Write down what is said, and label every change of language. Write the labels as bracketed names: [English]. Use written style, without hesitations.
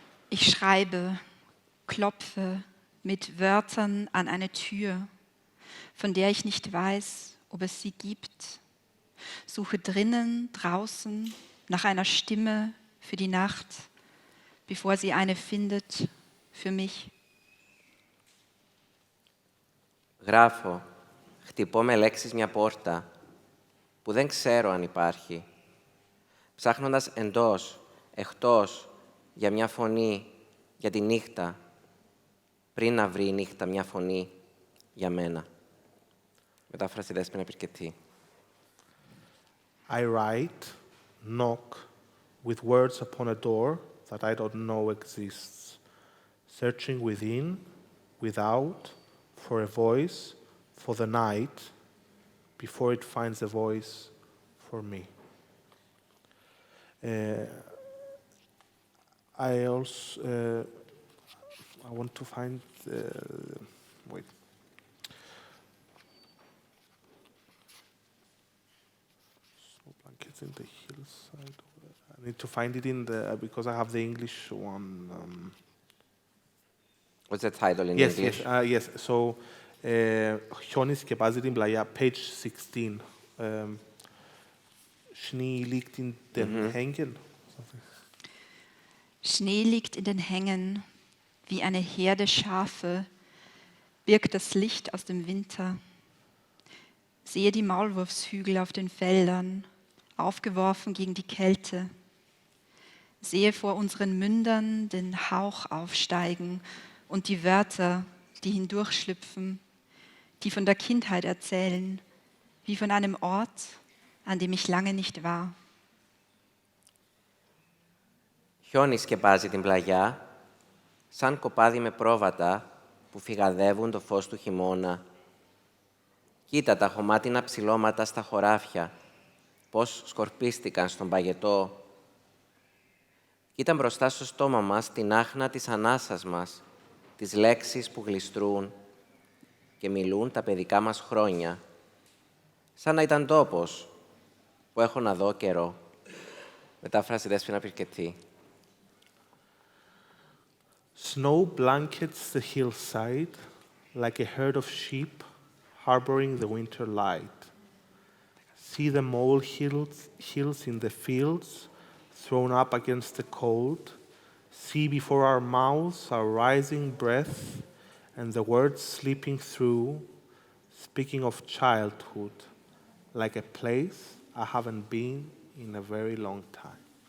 [German] Ich schreibe, klopfe mit Wörtern an eine Tür, von der ich nicht weiß, ob es sie gibt. Suche drinnen, draußen nach einer Stimme für die Nacht, bevor sie eine findet für mich. [Greek] Γράφω, χτυπώ με λέξεις μια πόρτα που δεν ξέρω αν υπάρχει, ψάχνοντας εντός, εκτός, για μια φωνή, για τη νύχτα, πριν να βρει η νύχτα μια φωνή για μένα. Μετάφραση Δέσποινα Πυρκετή. [English] I write, knock, with words upon a door that I don't know exists, searching within, without, for a voice, for the night, before it finds a voice for me. I also I want to find wait. Snow blankets in the hillside. I need to find it in the because I have the English one. What's the title in Yes, English? yes. [Greek] So, χιόνι σκεπάζει την πλαγιά, [English] page 16. [German] Schnee liegt in den Hängen. Schnee liegt in den Hängen, wie eine Herde Schafe, birgt das Licht aus dem Winter. Sehe die Maulwurfshügel auf den Feldern, aufgeworfen gegen die Kälte. Sehe vor unseren Mündern den Hauch aufsteigen und die Wörter, die hindurchschlüpfen, die von der Kindheit erzählen, wie von einem Ort, an dem ich lange nicht war. [Greek] Χιόνι σκεπάζει την πλαγιά, σαν κοπάδι με πρόβατα που φυγαδεύουν το φως του χειμώνα. Κοίτα τα χωμάτινα ψηλώματα στα χωράφια, πώς σκορπίστηκαν στον παγετό. Κοίτα μπροστά στο στόμα μας την άχνα της ανάσας μας, τις λέξεις που γλιστρούν και μιλούν τα παιδικά μας χρόνια, σαν να ήταν τόπος που έχω να δω καιρό. Μετάφραση Δέσποινα Πυρκετή. [English] Snow blankets the hillside like a herd of sheep harboring the winter light. See the molehills in the fields thrown up against the cold. See before our mouths our rising breath and the words slipping through, speaking of childhood, like a place I haven't been in a very long time.